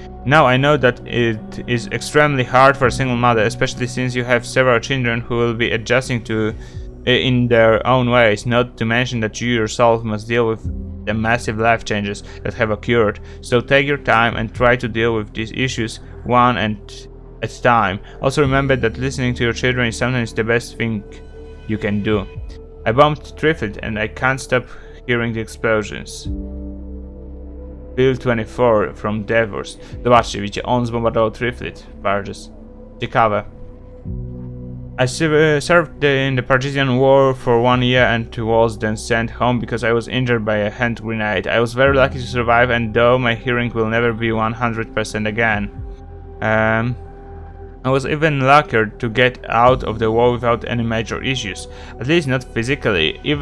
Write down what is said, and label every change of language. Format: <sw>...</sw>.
<en>Now I know that it is extremely hard for a single mother, especially since you have several children who will be adjusting to in their own ways, not to mention that you yourself must deal with the massive life changes that have occurred. So take your time and try to deal with these issues one at a time. Also remember that listening to your children is sometimes the best thing you can do. I bombed Trifid and I can't stop hearing the explosions. Bill 24 from Devers.</en> <pl>Zobaczcie, widzicie, on zbombardował Trifid barges. Ciekawe.</pl> <en>I served in the Partisan War for 1 year and was then sent home because I was injured by a hand grenade. I was very lucky to survive, and though my hearing will never be 100% again. I was even luckier to get out of the war without any major issues, at least not physically.</en>